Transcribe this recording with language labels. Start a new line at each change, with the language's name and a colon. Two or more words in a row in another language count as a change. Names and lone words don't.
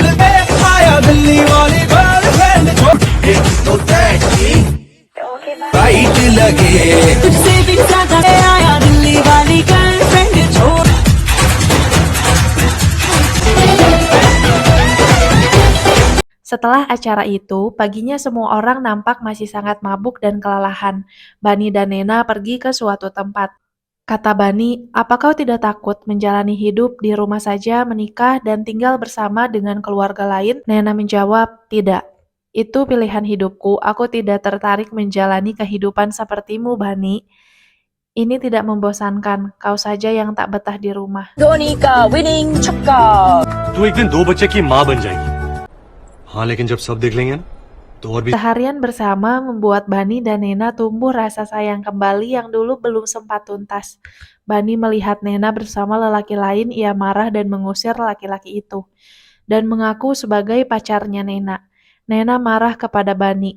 Hindi: पे आया दिल्ली वाली गर्लफ्रेंड तो देखी राइट लगे तुझसे भी ज्यादा आया दिल्ली वाली गर्लफ्रेंड छोड़.
Indonesian: Setelah acara itu, paginya semua orang nampak masih sangat mabuk dan kelelahan. Bani dan Nena pergi ke suatu tempat. Kata Bani, apa kau tidak takut menjalani hidup di rumah saja, menikah, dan tinggal bersama dengan keluarga lain? Nena menjawab, tidak. Itu pilihan hidupku, aku tidak tertarik menjalani kehidupan sepertimu, Bani. Ini tidak membosankan, kau saja yang tak betah di rumah.
Hindi: धोनी का विनिंग छक्का. तू एक दिन 2 बच्चे की माँ बन जाएगी. हाँ लेकिन जब सब देख लेंगे ना तो और भी.
Indonesian: Seharian bersama membuat Bani dan Nena tumbuh rasa sayang kembali yang dulu belum sempat tuntas. Bani melihat Nena bersama lelaki lain, ia marah dan mengusir laki-laki itu, dan mengaku sebagai pacarnya Nena. Nena marah kepada Bani.